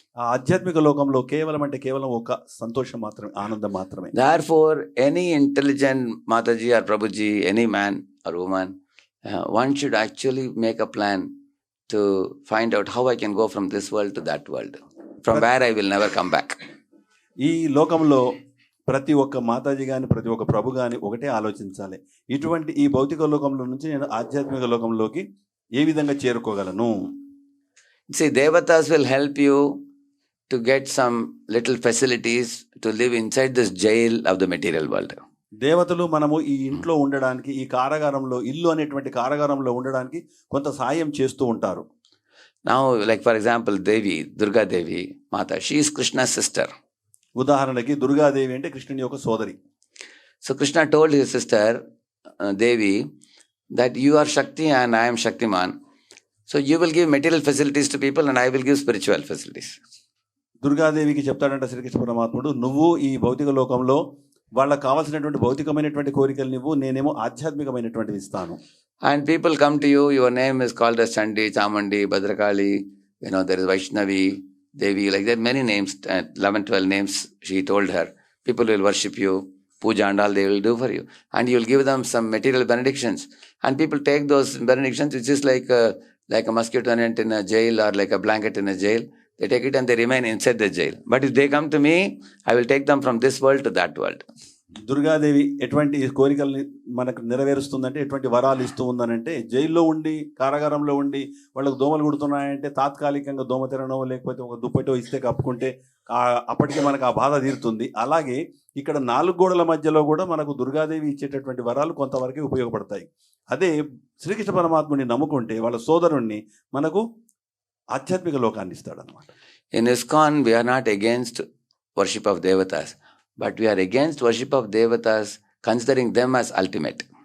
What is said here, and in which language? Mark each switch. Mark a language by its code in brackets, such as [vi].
[te] ఆ ఆధ్యాత్మిక లోకంలో కేవలం ఒక సంతోషం మాత్రమే, ఆనందం మాత్రమే. [en] Therefore, any intelligent Mataji or Prabhuji, any man or woman, one should actually make a plan to find out how I can go from this world to that world, from where I will never come back. [te] ఈ లోకంలో ప్రతి ఒక్క మాతాజీ కానీ ప్రతి ఒక్క ప్రభు కానీ ఒకటే ఆలోచించాలి, ఇటువంటి ఈ భౌతిక లోకంలో నుంచి నేను ఆధ్యాత్మిక లోకంలోకి ఏ విధంగా చేరుకోగలను. [en] See, devatas will help you to get some little facilities to live inside this jail of the material world. [te] దేవతలు మనము ఈ ఇంట్లో ఉండడానికి, ఈ కారాగారంలో, ఇల్లు అనేటువంటి కారాగారంలో ఉండడానికి కొంత సాయం చేస్తూ ఉంటారు. [en] Now, like for example, Devi, Durga Devi, Mata, she is Krishna's sister. [te] ఉదాహరణకి దుర్గాదేవి అంటే కృష్ణుని యొక్క సోదరి. [en] So Krishna told his sister Devi that you are Shakti and I am Shaktiman. So you will give material facilities to people and I will give spiritual facilities. [te] దుర్గాదేవికి చెప్తాడంట Srikrishna పరమాత్ముడు, నువ్వు ఈ భౌతిక లోకంలో వాళ్ళకి కావాల్సినటువంటి భౌతికమైనటువంటి కోరికలు నువ్వు, నేనేమో ఆధ్యాత్మికమైనటువంటివి ఇస్తాను. [en] And people come to you, your name is called as Chandi, Chamandi, Bhadrakali, there is Vaishnavi, Devi, like that, many names, 11-12 names she told her. People will worship you, puja and all they will do for you. And you will give them some material benedictions. And people take those benedictions, which is like a mosquito net in a jail or like a blanket in a jail. They take it and they remain inside the jail. But if they come to me, I will take them from this world to that world. [te] Durgadevi ఎటువంటి కోరికల్ని మనకు నెరవేరుస్తుందంటే, ఎటువంటి వరాలు ఇస్తూ ఉందనంటే, జైల్లో ఉండి కారాగారంలో ఉండి వాళ్ళకు దోమలు కుడుతున్నాయంటే తాత్కాలికంగా దోమ తెరనో లేకపోతే ఒక దుప్పటో ఇస్తే కప్పుకుంటే అప్పటికే మనకు ఆ బాధ తీరుతుంది. అలాగే ఇక్కడ 4 గోడల మధ్యలో కూడా మనకు దుర్గాదేవి ఇచ్చేటటువంటి వరాలు కొంతవరకు ఉపయోగపడతాయి. అదే శ్రీకృష్ణ పరమాత్ముని నమ్ముకుంటే వాళ్ళ సోదరుణ్ణి మనకు ఆధ్యాత్మిక లోకాన్ని ఇస్తాడు అనమాట. [en] In ISKCON, we are not against worship of devatas, but we are against worship of devatas considering them as ultimate.